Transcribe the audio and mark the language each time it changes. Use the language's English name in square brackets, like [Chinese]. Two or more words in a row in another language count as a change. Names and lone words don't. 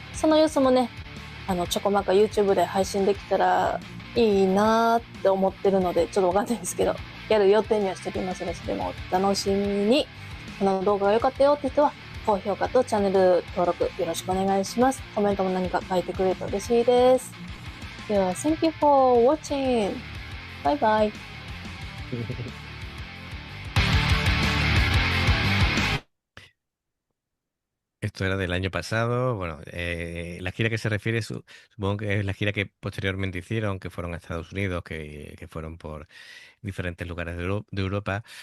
[Japanese] その様子もね、ちょこまか YouTube で配信できたらいいなーって思ってるので、ちょっとわかんないんですけど、やる予定にはしておりますので、それもお楽しみに。この動画が良かったよって人は、高評価とチャンネル登録よろしくお願いします。コメントも何か書いてくれると嬉しいです。 [English] では、Thank you for watching! [Japanese] バイバイ。 [Spanish] Esto era del año pasado. Bueno, la gira que se refiere, supongo que es la gira que posteriormente hicieron, que fueron a Estados Unidos, que fueron por diferentes lugares de Europa.